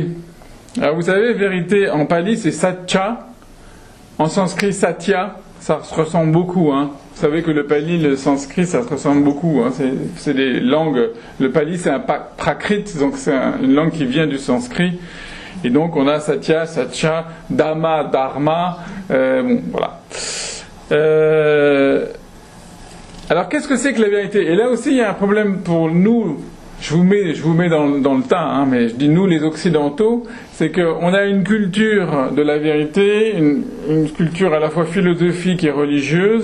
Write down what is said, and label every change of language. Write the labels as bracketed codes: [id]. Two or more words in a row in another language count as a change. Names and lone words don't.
[fr] Alors vous savez, vérité en pali c'est satya, en sanskrit satya, ça se ressemble beaucoup. Hein. Vous savez que le pali, le sanskrit, ça se ressemble beaucoup. Hein. C'est des langues. Le pali, c'est un prakrit, donc c'est une langue qui vient du sanskrit. Et donc on a [pi] satya, satya, dhamma, [fr] dharma. Bon, voilà. Alors qu'est-ce que c'est que la vérité? Et là aussi, il y a un problème pour nous. Je vous mets dans le tas, hein, mais je dis nous les Occidentaux, c'est qu'on a une culture de la vérité, une culture à la fois philosophique et religieuse.